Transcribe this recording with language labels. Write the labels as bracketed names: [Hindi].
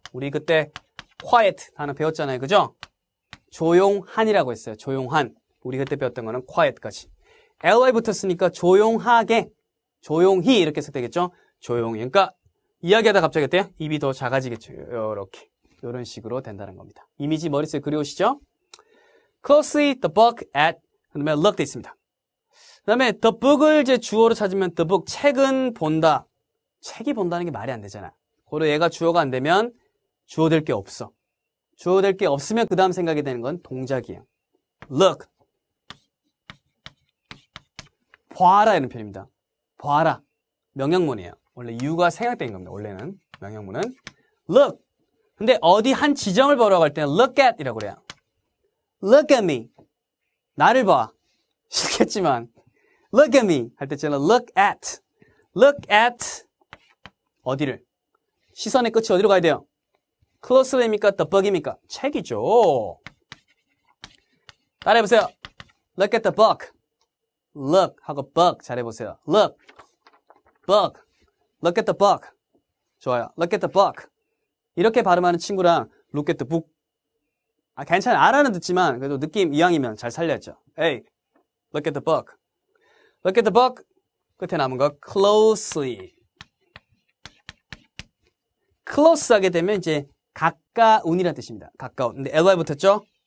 [Korean] 우리 그때 quiet 단어 배웠잖아요. 그죠? 조용한이라고 했어요. 조용한. 우리 그때 배웠던 거는 quiet까지. ly 붙었으니까 조용하게, 조용히 이렇게 해서 되겠죠? 조용히. 그러니까 이야기하다 갑자기 어때요? 입이 더 작아지겠죠. 이렇게. 이런 식으로 된다는 겁니다. 이미지 머릿속에 그려오시죠? [English] Closely the book at [Korean] 그 다음에 [English] look [Korean] 돼 있습니다. 그 다음에 the book을 이제 주어로 찾으면 the book 책은 본다. 책이 본다는 게 말이 안 되잖아. 고로 얘가 주어가 안 되면 주어 될 게 없어. 주어 될 게 없으면 그 다음 생각이 되는 건 동작이에요. [English] look. [Korean] 봐라 이런 표현입니다. 봐라. 명령문이에요. 원래 you가 생략된 겁니다. 원래는 명령문은 look. 근데 어디 한 지점을 보라고 할 때는 look at 이라고 그래요. [English] look at me. [Korean] 나를 봐. 싫겠지만 [English] look at me [Korean] 할 때처럼 look at 어디를? 시선의 끝이 어디로 가야 돼요? closely입니까? the book입니까? 책이죠. 따라해보세요. [English] Look at the book. [Korean] Look 하고 book 잘해보세요. [English] Look, book. Look at the book. 좋아요. Look at the book. [Korean] 이렇게 발음하는 친구랑 [English] look at the book. [Korean] 아, 괜찮아요. 알아는 듣지만 그래도 느낌 이왕이면 잘 살렸죠. [English] Hey, look at the book. Look at the book. [Korean] 끝에 남은 거 closely. close 하게 되면 이제 가까운이라는 뜻입니다. 가까운. 근데 ly 붙었죠?